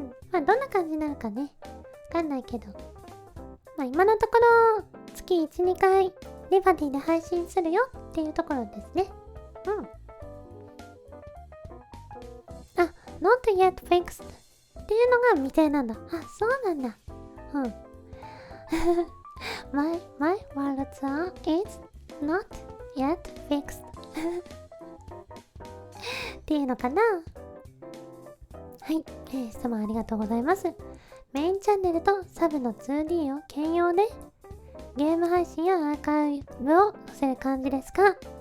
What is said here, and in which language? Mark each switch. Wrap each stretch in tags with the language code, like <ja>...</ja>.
<ja>まあどんな感じになるかね、わかんないけど、まあ今のところ月 1,2 回リバティで配信するよっていうところですね。あ、</ja> <en>not yet fixed</en> <ja>っていうのが未定なんだ。あ、そうなんだ。</ja> <en>my world tour is not yet fixed</en> <ja>っていうのかな。はい、質問ありがとうございます。メインチャンネルとサブの 2D を兼用でゲーム配信やアーカイブを載せる感じですか？</ja>